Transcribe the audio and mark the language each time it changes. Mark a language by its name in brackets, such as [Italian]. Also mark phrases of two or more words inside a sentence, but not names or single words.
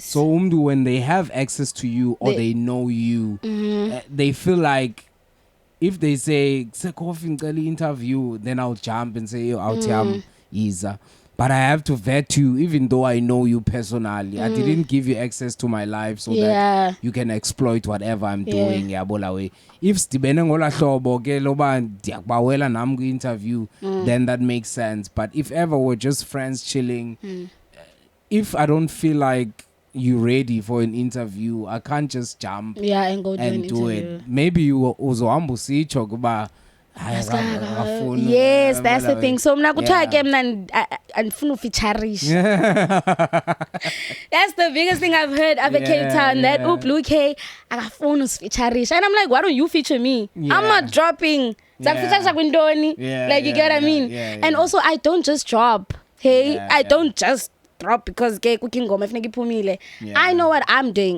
[English] So when they have access to you or they know you, they feel like if they say interview, then I'll jump and say out Isa. But I have to vet you, even though I know you personally. I didn't give you access to my life so that you can exploit whatever I'm doing. [Xhosa] If Stibene ngola hlobo ke loba ndiyakubawela nam ku-interview, [English] then that makes sense. But if ever we're just friends chilling, if I don't feel like you're ready for an interview, I can't just jump and go do it. Maybe you [Xhosa] uzohamba usitsho kuba [English] yes, that's the thing. [Xhosa] So mna kuthiwa ke mna andifuna ufeaturisha. [English] That's the biggest thing I've heard of Cape Town. That Blue K [Xhosa] akafuna usifeaturisha, [English] and I'm like, why don't you feature me? I'm not dropping. Like you get what I mean? And also I don't just drop. I don't just drop because I know what I'm doing.